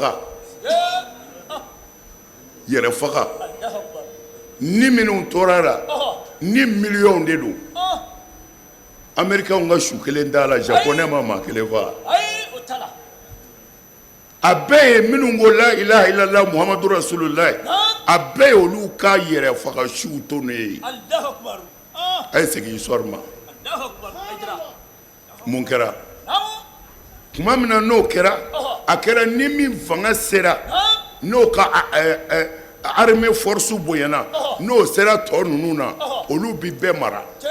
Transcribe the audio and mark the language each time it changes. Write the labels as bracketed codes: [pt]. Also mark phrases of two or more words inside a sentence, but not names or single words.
[bm] faga ni minnu tora la ni miliyɔnw de don américains ka su kelen t'a la japonais ma maa kelen faga a bɛɛ ye minnu ko [ar] لا إله إلا الله محمد رسول الله [bm] a bɛɛ ye olu ka yɛrɛ faga suw to ne ye a ye segin histoire ma mun kɛra tuma min na n'o kɛra a kɛra ni min fanga sera n'o ka [fr] armée force [bm] bonyana n'o sera tɔ ninnu na olu bi bɛɛ mara